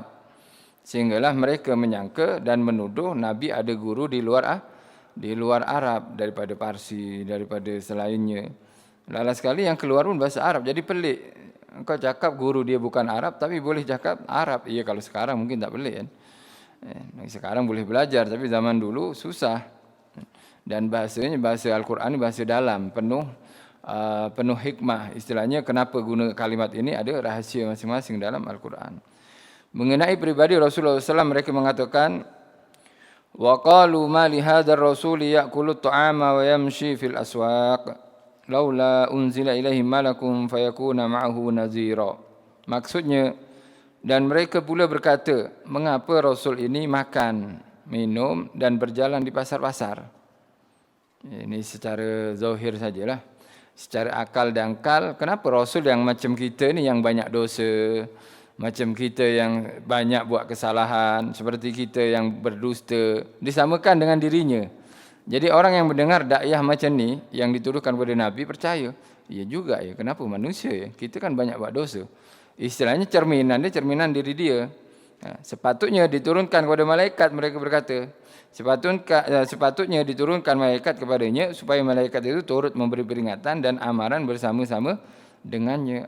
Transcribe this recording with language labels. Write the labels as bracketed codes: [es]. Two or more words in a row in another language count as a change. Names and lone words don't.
[ms] Sehinggalah mereka menyangka dan menuduh Nabi ada guru di luar Arab, daripada Parsi, daripada selainnya. Lala sekali yang keluar pun bahasa Arab, jadi pelik. Engkau cakap guru dia bukan Arab, tapi boleh cakap Arab. Iya, kalau sekarang mungkin tak boleh kan. Sekarang boleh belajar, tapi zaman dulu susah. Dan bahasanya, bahasa Al-Quran ini bahasa dalam, penuh hikmah. Istilahnya kenapa guna kalimat ini, ada rahasia masing-masing dalam Al-Quran. Mengenai pribadi Rasulullah SAW, mereka mengatakan, [ar] وَقَالُوا مَا لِهَذَا الرَّسُولِ يَأْكُلُ الطَّعَامَ وَيَمْشِي فِي الْأَسْوَاقِ لولا أنزل إليه ملك فيكون معه نذيرا. [ms] Maksudnya, dan mereka pula berkata, mengapa Rasul ini makan, minum dan berjalan di pasar-pasar? Ini secara zahir sajalah. Secara akal dangkal, kenapa Rasul yang macam kita ni yang banyak dosa, macam kita yang banyak buat kesalahan, seperti kita yang berdusta, disamakan dengan dirinya? Jadi orang yang mendengar dakwah macam ni yang dituduhkan kepada Nabi percaya. Ya juga ya, kenapa manusia ya? Kita kan banyak buat dosa. Istilahnya cerminan diri dia. Sepatutnya diturunkan kepada malaikat, mereka berkata. Sepatutnya diturunkan malaikat kepadanya supaya malaikat itu turut memberi peringatan dan amaran bersama-sama dengannya.